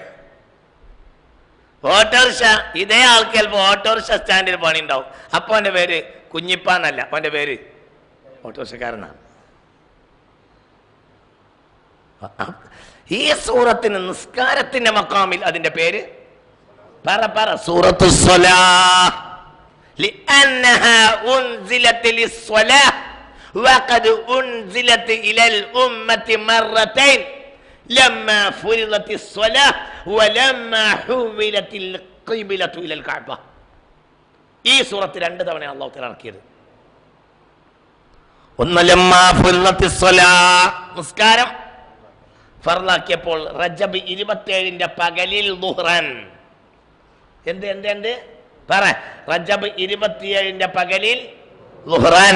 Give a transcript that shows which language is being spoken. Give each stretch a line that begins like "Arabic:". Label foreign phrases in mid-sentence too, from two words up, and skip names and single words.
Malayalam: ഓട്ടോറിക്ഷ, ഇതേ ആൾക്ക് ചിലപ്പോൾ ഓട്ടോറിക്ഷ സ്റ്റാൻഡിൽ പണി ഉണ്ടാവും. അപ്പൊ അവന്റെ പേര് കുഞ്ഞിപ്പാന്നല്ല, അപ്പൊ അവന്റെ പേര് ഓട്ടോറിക്ഷക്കാരനാണ്. ഈ സൂറത്തിന് നിസ്കാരത്തിന്റെ മക്കാമിൽ അതിന്റെ പേര് പറ
Arabic: سورة الصلاة. لأنها أنزلت للصلاة وقد أنزلت إلى الأمة مرتين لما فرضت الصلاة ولما حولت القبلة إلى الكعبة.
Malayalam: ഈ സൂറത്ത് 2 തവണയാണ്
Arabic: الله تعالى
Malayalam: ഇറക്കിയത്. ഒന്ന്
Arabic: لما فرضت الصلاة,
Malayalam: നിസ്കാരം ഫർളാക്കിയപ്പോൾ റജബ് 27ന്റെ പകലിൽ ളുഹ്റൻ. എന്ത് പറ? റജബ് 27ന്റെ പകലിൽ ളുഹ്റൻ.